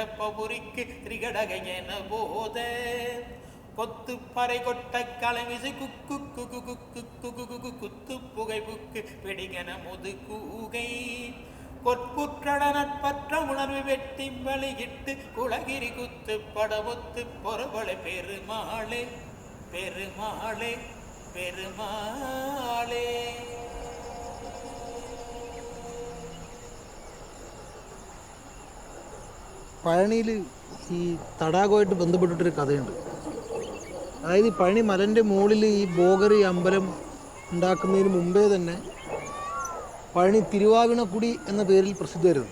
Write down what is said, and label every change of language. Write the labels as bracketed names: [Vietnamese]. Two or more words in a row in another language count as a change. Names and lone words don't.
[Tamil] பபுரிக்கு திரிகடகை என போத கொத்து பறை கொட்ட கலைமிசை குக்கு குகு குக்கு குகு குகு குத்து புகை புக்கு பிடிகன முது கூகை கொற்புற்றட நட்பற்ற உணர்வு வெட்டி வழியிட்டு குலகிரி குத்து படமுத்து பொறவளை பெருமாளே பெருமாளே பெருமாளே. [Malayalam] പഴനിയിൽ ഈ തടാകമായിട്ട് ബന്ധപ്പെട്ടിട്ടൊരു കഥയുണ്ട്. അതായത് ഈ പഴനി മലൻ്റെ മുകളിൽ ഈ ബോഗറി അമ്പലം ഉണ്ടാക്കുന്നതിന് മുമ്പേ തന്നെ പഴനി തിരുവാവിണക്കുടി എന്ന പേരിൽ പ്രസിദ്ധമായിരുന്നു.